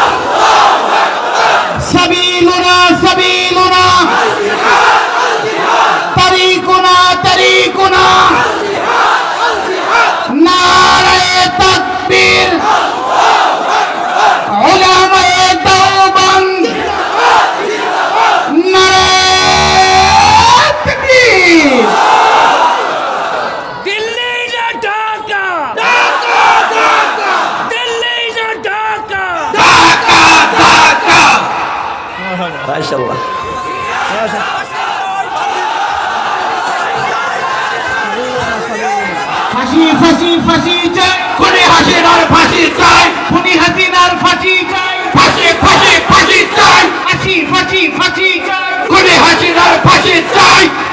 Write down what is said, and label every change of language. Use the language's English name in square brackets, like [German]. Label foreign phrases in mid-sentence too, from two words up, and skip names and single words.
[Arabic] سبیلنا سبیلنا، طریقنا طریقنا، [Urdu] نعرہ تکبیر، علماء دیوبند، نعرہ تکبیر۔ دلی نہ ڈھاکہ، دلی نہ ڈھاکہ۔ ماشاء اللہ۔ [Bangla] ফাঁসি ফাঁসি ফাঁসি চাই, খুনি হাসিনার ফাঁসি চাই, খুনি হাসিনার ফাঁসি চাই, ফাঁসি ফাঁসি ফাঁসি চাই, ফাঁসি ফাঁসি ফাঁসি চাই, খুনি হাসিনার ফাঁসি চাই।